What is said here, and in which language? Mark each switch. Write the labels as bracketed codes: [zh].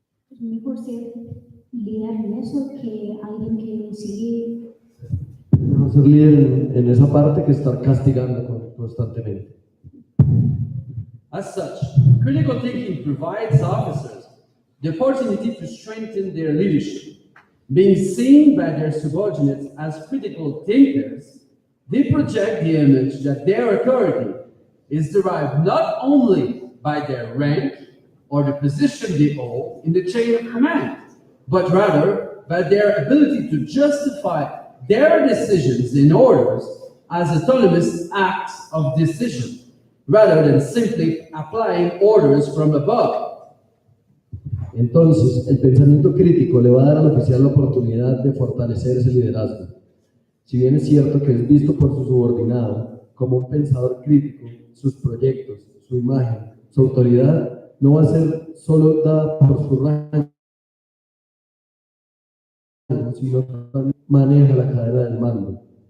[es] Es mejor ser líder en eso que alguien que sigue. mejor ser líder en esa parte que estar castigando constantemente. [en] As such, critical thinking provides officers the opportunity to strengthen their leadership. Being seen by their subordinates as critical thinkers, they project the image that their authority is derived not only by their rank or the position they hold in the chain of command, but rather by their ability to justify their decisions and orders as autonomous acts of decision, rather than simply applying orders from above. [es] Entonces, el pensamiento crítico le va a dar al oficial la oportunidad de fortalecer ese liderazgo. Si bien es cierto que es visto por su subordinado como un pensador crítico, sus proyectos, su imagen, su autoridad no va a ser solo dada por su rango, sino que también maneja la cadena del mando.